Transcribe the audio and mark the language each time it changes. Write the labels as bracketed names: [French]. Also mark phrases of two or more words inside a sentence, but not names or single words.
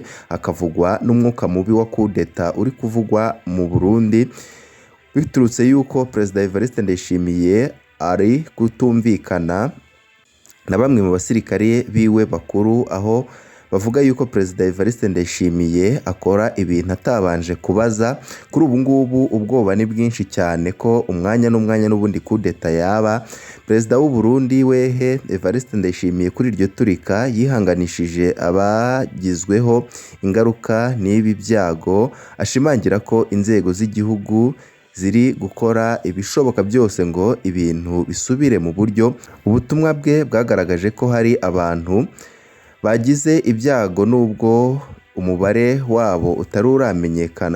[Kinyarwanda] Hakavugwa n'umwuka mubi wa [French] coup d'etat [Kinyarwanda] uri kuvugwa mu Burundi biturutse yuko Perezida Evariste Ndayishimiye ari kutumvikana na bamwe mu basirikare biwe bakuru, aho bavuga yuko Perezida Evariste Ndayishimiye akora ibintu atabanje kubaza. Kuri ubu ngubu ubwoba ni bwinshi cyane ko umwanya n'ubundi [French] coup d'etat [Kinyarwanda] yaba. Perezida w'u Burundi wehe Evariste Ndayishimiye kuri iryo turika yihanganishije abagizweho ingaruka n'ibi byago, ashimangira ko inzego z'igihugu ziri gukora ibishoboka byose ngo ibintu bisubire mu buryo. Ubutumwa bwe bwagaragaje ko hari abantu bagize ibyago nubwo umubare wabo utari uramenyekana.